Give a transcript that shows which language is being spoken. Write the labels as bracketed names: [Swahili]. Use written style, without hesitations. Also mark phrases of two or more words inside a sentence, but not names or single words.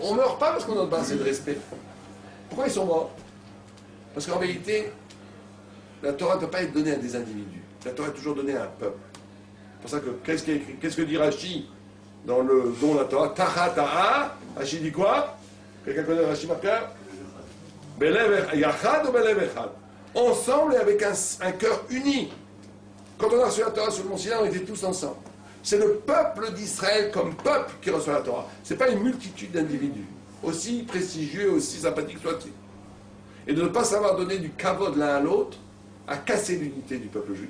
[French] On ne meurt pas parce qu'on n'a pas assez de respect. Pourquoi ils sont morts? Parce qu'en vérité, la Torah ne peut pas être donnée à des individus. La Torah est toujours donnée à un peuple. C'est pour ça que, qu'est-ce que dit Rashi dans le don de la Torah? Taha taha. Rashi dit quoi? Quelqu'un connaît Rashi par cœur? [Hebrew] בלב יחד ou בלב אחד. [French] Ensemble et avec un cœur uni. Quand on a reçu la Torah sur le mont Sinaï, on était tous ensemble. C'est le peuple d'Israël comme peuple qui reçoit la Torah. Ce n'est pas une multitude d'individus, aussi prestigieux, aussi sympathiques soient-ils. Et de ne pas savoir donner du kavod l'un à l'autre a cassé l'unité du peuple juif.